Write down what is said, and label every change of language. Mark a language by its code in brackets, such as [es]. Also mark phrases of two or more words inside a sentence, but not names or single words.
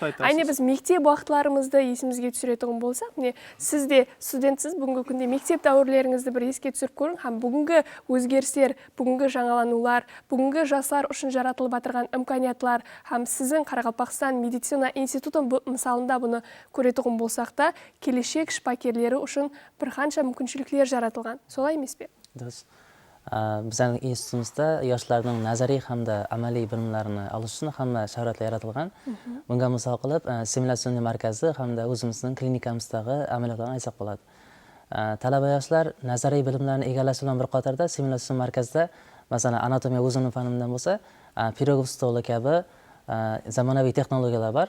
[kaa] Әне біз мектеп уақытларымызды есімізге түсіретін болсақ, міне сіз де студентсіз бүгінгі күнде мектеп дәуірлеріңізді бір еске түсіріп көрің, һәм бүгінгі өзгерістер, бүгінгі жаңаланулар, бүгінгі жастар үшін жаратылып отырған имканиятлар, һәм сіздің Қарақалпақстан медицина институтын мысалында бұны көретұғын болсақ та, келешек шпакерлері үшін бір қанша мүмкіншіліктер жаратылған. Солай емес пе? Дұрыс. Біздің институтымызда [uz] yoshlarning nazariy hamda amaliy bilimlarini olish uchun hamma sharoitlar yaratilgan. Bunga misol qilib, simulyatsiya markazi hamda o'zimizning klinikamыздагы amaliyotlarni aytsak bo'ladi. Talaba yoshlar nazariy bilimlarni egallash bilan bir qatorda simulyatsiya markazida, masalan, anatomiya o'zining fanimdan bo'lsa, pirogov stoli kabi zamonaviy texnologiyalar bor.